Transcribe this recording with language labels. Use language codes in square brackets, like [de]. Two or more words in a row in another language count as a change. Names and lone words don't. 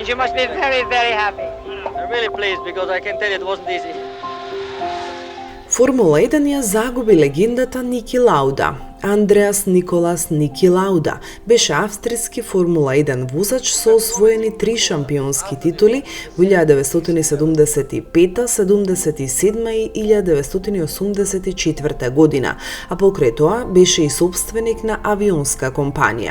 [en] You must be very, very happy. I'm really pleased because I can tell you it wasn't easy. [mk] Формула 1 ја загуби легендата Ники Лауда. Андреас Николас Ники Лауда беше австријски Формула 1 возач со освоени 3 шампионски титули во 1975, 77 и 1984 година, а покрај тоа беше и собственик на авионска компанија.